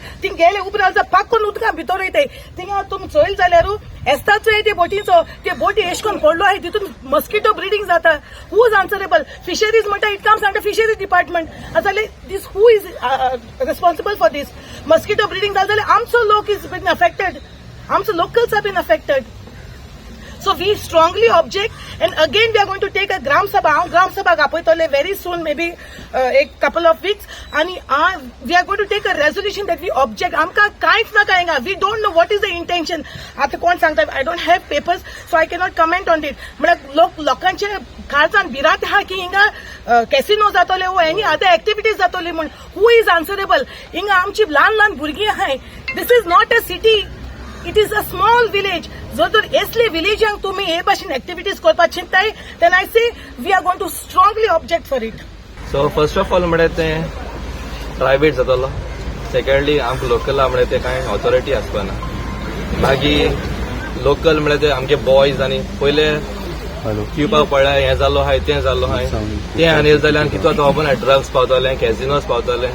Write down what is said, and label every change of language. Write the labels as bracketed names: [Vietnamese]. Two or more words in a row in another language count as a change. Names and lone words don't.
[Konkani] थिंग गेले उपरांत जाल्यार पाक्कून उदकां भितर वयताय. थिंगा तुमी चोयल जाल्यार एस्ताचो ते बोटीचो ते बोटी एश कोन पडलो आहाय तितून मस्किटो ब्रिडींग जाता. [English] Who is answerable? फिशरीज म्हणटा it comes under fisheries department. जाल्यार this who is responsible for this? mosquito breeding [Konkani] जालें जाल्यार आमचो लोक [English] is been affected, आमचो locals are been affected. So we strongly object and again we are going to take a Gram Sabha आपयतले very soon maybe a couple of weeks and we are going to take a resolution that we object. [Konkani] आमकां कांयच नाका हिंगा. [English] We don't know what is the intention. [Konkani] आतां कोण सांगता [English] I don't have papers so I cannot comment on it. [Konkani] म्हळ्यार लोकांचे काळजान भिरांत आहा की हिंगा कॅसिनो जातले वो [English] any other activities [Konkani] जातली म्हूण. [English] Who is answerable? [Konkani] हिंगा आमची ल्हान भुरगीं आहाय. [English] This is not a city, it is a small village. [Konkani] जर तर असले विलेजांक तुम्ही हे भाशेन एक्टिविटीज करपाक चिंताय [English] then I say we are going to strongly object for it. so first of all [Konkani] म्हळ्यार तें प्रायवेट जातलो. सेकंडली आमकां लोकल आहा म्हळ्यार ते कांय ऑथॉरिटी आसपाना. मागीर लोकल म्हळ्यार ते आमगे बॉयज आनी पयले पिवपाक पडल्यार हें जाल्लो आहाय तें जाल्लो आहाय तें आनी जाल्यार आनी कितलो तो खबर ड्रग्स पावतले कॅसिनोज पावतले.